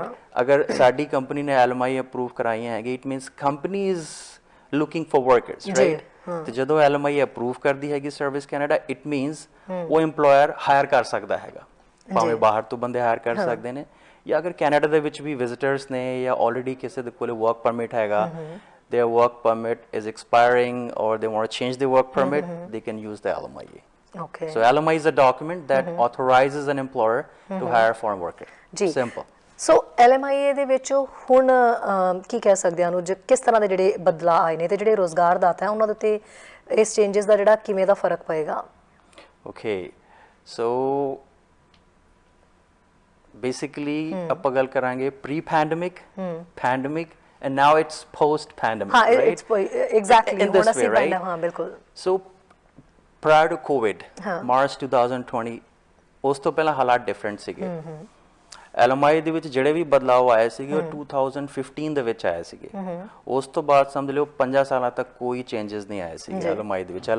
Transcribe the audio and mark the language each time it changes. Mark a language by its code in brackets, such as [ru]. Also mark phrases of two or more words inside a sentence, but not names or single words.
[pa] ਅਗਰ ਸਾਡੀ ਕੰਪਨੀ ਨੇ LMI ਅਪਰੂਵ ਕਰਾਈਆਂ ਹੈਗੀ, [en] it means company is looking for workers, right? [pa] ਤੇ ਜਦੋਂ LMI ਅਪਰੂਵ ਕਰਦੀ ਹੈਗੀ ਸਰਵਿਸ ਕੈਨੇਡਾ, [en] it means [pa] ਉਹ ਇੰਪਲੋਇਰ ਹਾਇਰ ਕਰ ਸਕਦਾ ਹੈਗਾ। ਭਾਵੇਂ ਬਾਹਰ ਤੋਂ ਬੰਦੇ ਹਾਇਰ ਕਰ ਸਕਦੇ ਨੇ, ਜਾਂ ਅਗਰ ਕੈਨੇਡਾ ਦੇ ਵਿੱਚ ਵੀ ਵਿਜ਼ਿਟਰਸ ਨੇ ਜਾਂ ਆਲਰੇਡੀ ਕਿਸੇ ਦੇ ਕੋਲ ਵਰਕ ਪਰਮਿਟ ਹੈਗਾ, [en] their work permit is expiring or they want to change their work permit, they can use the LMIA. Okay. So LMI is a document that authorizes an employer to hire a foreign worker. Simple. [pa] So LMIA ਦੇ ਵਿੱਚ ਹੁਣ ਕੀ ਕਹਿ ਸਕਦੇ ਹਾਂ, ਕਿਸ ਤਰ੍ਹਾਂ ਦੇ ਜਿਹੜੇ ਬਦਲਾਅ ਆਏ ਨੇ ਤੇ ਜਿਹੜੇ ਰੋਜ਼ਗਾਰ ਦਾਤਾ ਹੈ ਉਹਨਾਂ ਦੇ ਉੱਤੇ ਇਸ ਚੇਂਜਸ ਦਾ ਜਿਹੜਾ ਕਿਵੇਂ ਦਾ ਫਰਕ ਪਏਗਾ? Okay. So ਬੇਸਿਕਲੀ ਆਪਾਂ ਗੱਲ ਕਰਾਂਗੇ [en] pre pandemic, [pa] ਪੈਂਡੇਮਿਕ, [en] and now it's post pandemic, [pa] ਹਾਂ [en] right? it's exactly In this way, right? [pa] ਹਾਂ ਬਿਲਕੁਲ [en] So prior to COVID, March 2020, [pa] ਉਸ ਤੋਂ ਪਹਿਲਾਂ ਹਾਲਾਤ ਡਿਫਰੈਂਟ ਸੀਗੇ। LMI ਦੇ ਵਿੱਚ ਜਿਹੜੇ ਵੀ ਬਦਲਾਅ ਆਏ ਸੀਗੇ ਉਹ 2015 ਦੇ ਵਿੱਚ ਆਏ ਸੀਗੇ। ਉਸ ਤੋਂ ਬਾਅਦ ਸਮਝ ਲਿਓ 5 ਸਾਲਾਂ ਤੱਕ ਕੋਈ ਚੇਂਜਸ ਨਹੀਂ ਆਏ ਸੀਗੇ LMI ਦੇ ਵਿੱਚ।